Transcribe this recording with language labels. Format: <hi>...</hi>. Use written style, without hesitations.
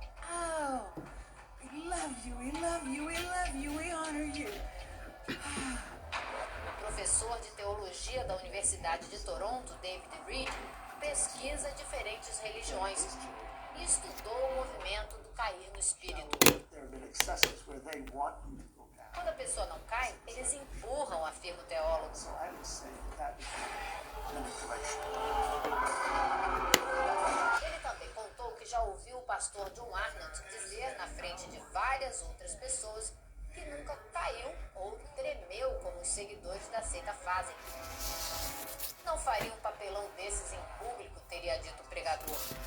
<en>Oh, we love you, we love you, we love you, we honor you!</en> <pt>Professor de teologia da Universidade de Toronto, David Reed, pesquisa diferentes religiões e estudou o movimento espírito.</pt> <en>There have been excesses where they want you to go down.</en> <pt>Quando a pessoa não cai, eles empurram, afirma o teólogo.</pt> <en>So I would say that is manipulation.</en> <pt>Ele também contou que já ouviu o pastor John Arnott dizer na frente de várias outras pessoas que nunca caiu ou tremeu como os seguidores da seita fazem. Não faria um papelão desses em público, teria dito o pregador.</pt>